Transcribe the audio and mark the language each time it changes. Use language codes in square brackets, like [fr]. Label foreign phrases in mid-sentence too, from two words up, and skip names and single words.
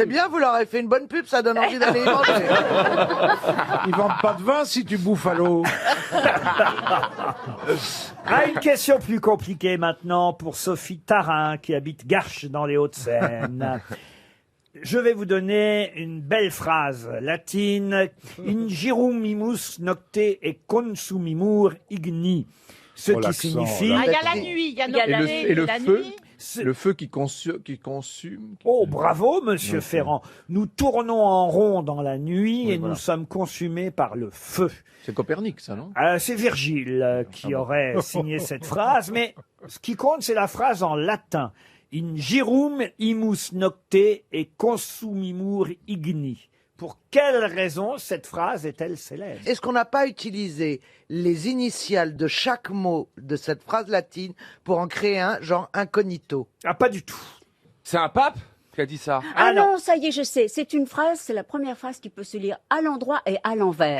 [fr] C'est bien, vous leur avez fait une bonne pub, ça donne envie d'aller y manger. Ils vendent pas de vin si tu bouffes à l'eau. Une question plus compliquée maintenant pour Sophie Tarin qui habite Garches dans les Hauts-de-Seine. Je vais vous donner une belle phrase latine. [la] Ingirum imus nocte et consumimur igni. [fr] Ce Oh, qui l'accent, signifie... Ah, il y a la nuit, il y a notre la- nuit, et le la feu nuit. Le feu qui consume. Oh, bravo, monsieur Ferrand. Nous tournons en rond dans la nuit Oui, et voilà. nous sommes consumés par le feu. C'est Copernic, ça, non? C'est Virgile qui bon. aurait signé cette phrase, mais ce qui compte, c'est la phrase en latin. [la] Ingirum imus nocte et consumimur igni. [fr] Pour quelle raison cette phrase est-elle célèbre? Est-ce qu'on n'a pas utilisé les initiales de chaque mot de cette phrase latine pour en créer un, genre incognito? Ah, pas du tout. C'est un pape qui a dit ça. Ah non, ça y est, je sais. C'est une phrase, c'est la première phrase qui peut se lire à l'endroit et à l'envers.